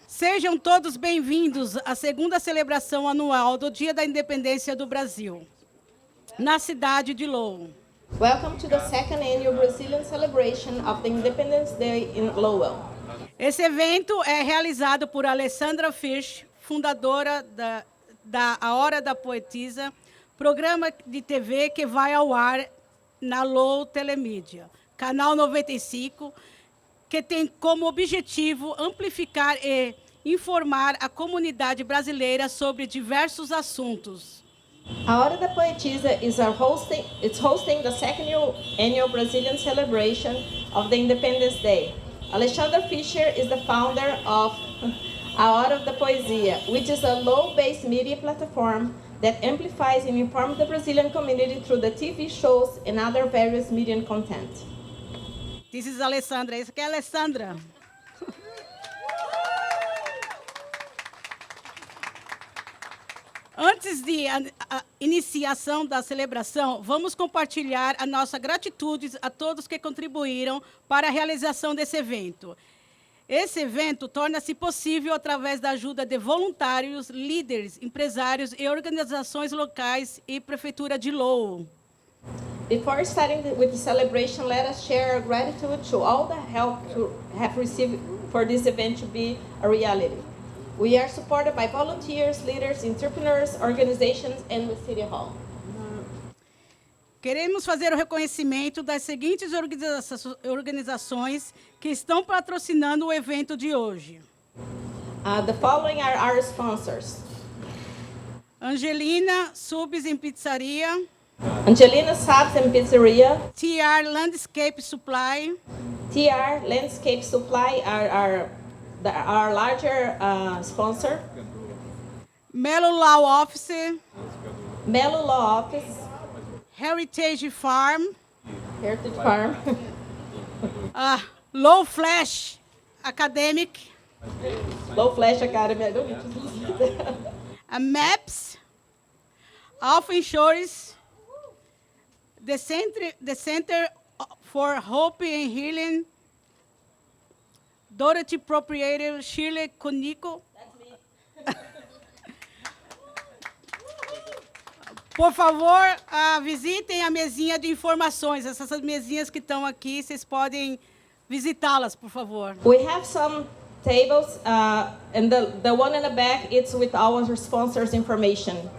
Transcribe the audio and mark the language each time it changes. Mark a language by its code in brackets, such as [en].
[pt] Sejam todos bem-vindos à segunda celebração anual do Dia da Independência do Brasil, na cidade de Lowell. [en] Welcome to the second annual Brazilian celebration of the Independence Day in Lowell. [pt] Esse evento é realizado por Alessandra Fish, fundadora da A Hora da Poetisa, programa de TV que vai ao ar na Lowell Telemídia, canal 95, que tem como objetivo amplificar e informar a comunidade brasileira sobre diversos assuntos. [en] A Hora da Poetisa is hosting the second annual Brazilian celebration of the Independence Day. Alexandra Fischer is the founder of A Hora da Poesia, which is a low-based media platform that amplifies and informs the Brazilian community through the TV shows and other various media content. This is Alessandra. [pt] Essa aqui é a Alessandra. Antes de a iniciação da celebração, vamos compartilhar a nossa gratitude a todos que contribuíram para a realização desse evento. Esse evento torna-se possível através da ajuda de voluntários, líderes, empresários e organizações locais e Prefeitura de Lowell. [en] Before starting with the celebration, let us share our gratitude to all the help to have received for this event to be a reality. We are supported by volunteers, leaders, entrepreneurs, organizations, and the City Hall. [pt] Queremos fazer o reconhecimento das seguintes organizações que estão patrocinando o evento de hoje. [en] The following are our sponsors. [pt] Angelina Subs em Pizzaria. [en] Angelina Subs and Pizzeria. TR Landscape Supply. TR Landscape Supply are our larger sponsor. Melo Law Office. Melo Law Office. Heritage Farm. Heritage Farm. Low Flash Academic. Low Flash Academy. I don't need to Maps. Alpha Insurance. The Center for Hope and Healing. Dorothy Proprietor Shirley Conico. [pt] Por favor, visitem a mesinha de informações. Essas mesinhas que estão aqui, vocês podem visitá-las, por favor. [en] We have some tables, and the one in the back, it's with our sponsors' information.